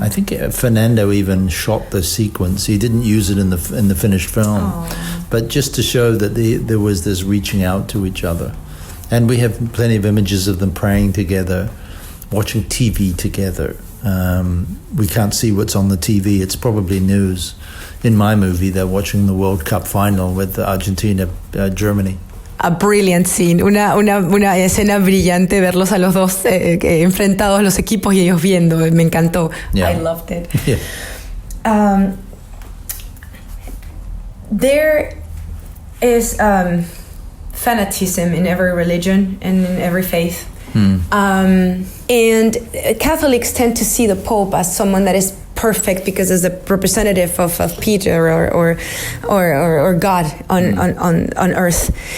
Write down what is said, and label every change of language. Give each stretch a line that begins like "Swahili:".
English: I think Fernando even shot the sequence. He didn't use it in the finished film, but just to show that there was this reaching out to each other. And we have plenty of images of them praying together, watching TV together. We can't see what's on the TV. It's probably news. In my movie, they're watching the World Cup final with Argentina, Germany. A brilliant scene,
Spanish: una escena brillante, verlos a los dos enfrentados los equipos y ellos viendo, me encantó.
English: Yeah. I loved it. Yeah. There is fanaticism in every religion and in every faith. And Catholics tend to see the Pope as someone that is perfect because as a representative of Peter or God on earth.